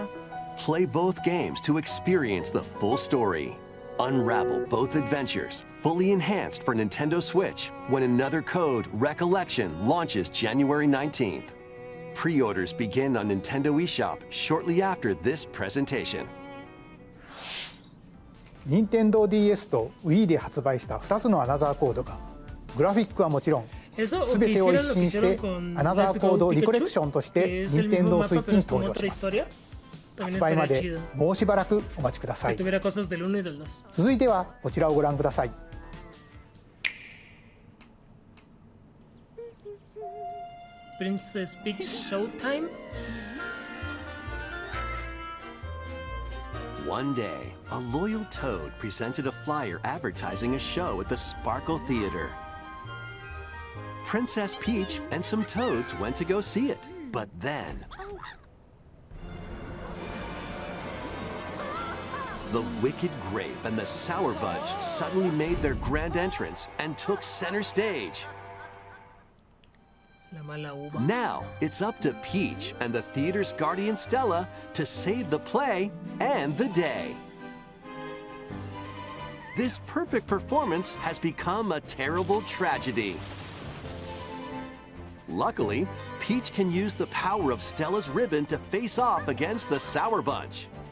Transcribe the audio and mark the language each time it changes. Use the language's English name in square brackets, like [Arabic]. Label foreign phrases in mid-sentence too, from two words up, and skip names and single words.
[English] Play both games to experience the full story. Unravel both adventures, fully enhanced for Nintendo Switch, when Another Code Recollection launches January 19th. Pre-orders begin on Nintendo eShop shortly after this presentation. [Japanese] 任天堂 DS と Wii で発売した2つのアナザーコードがグラフィックはもちろん [Spanish] Eso, o [Japanese] 全てを [Spanish] que [Japanese] 一 [Spanish] hicieron lo que [Japanese] 新し [Spanish] hicieron [Japanese] て [Spanish] con [Japanese] アナザー [English] Let's [Japanese] コー [English] Go [Japanese] ドリコレク [English] Pikachu, [Japanese] ションとし [Spanish] que [Japanese] て [Spanish] es el [Japanese] 任天 [Spanish] mismo [Japanese] 堂 [Spanish] mapa [Japanese] スイッチ [Spanish] pero [Japanese] に [Spanish] con [Japanese] 登場し [Spanish] otra [Japanese] ます [Spanish] historia. [Japanese] 発 [Spanish] También [Japanese] 売ま [Spanish] estaría [Japanese] で [Spanish] chido. [Japanese] もうしばらくお待ちくださ [Spanish] Que [Japanese] い [Spanish] tuviera cosas del 1 y del 2. [Japanese] 続いてはこちらをご覧ください [English] Princess Peach Showtime. One day, a loyal toad presented a flyer advertising a show at the Sparkle Theater. Princess Peach and some toads went to go see it, but then the Wicked Grape and the Sour Bunch suddenly made their grand entrance and took center stage. [Spanish] La mala uva. [English] Now, it's up to Peach and the theater's guardian Stella to save the play and the day. This perfect performance has become a terrible tragedy. Luckily, Peach can use the power of Stella's ribbon to face off against the Sour Bunch.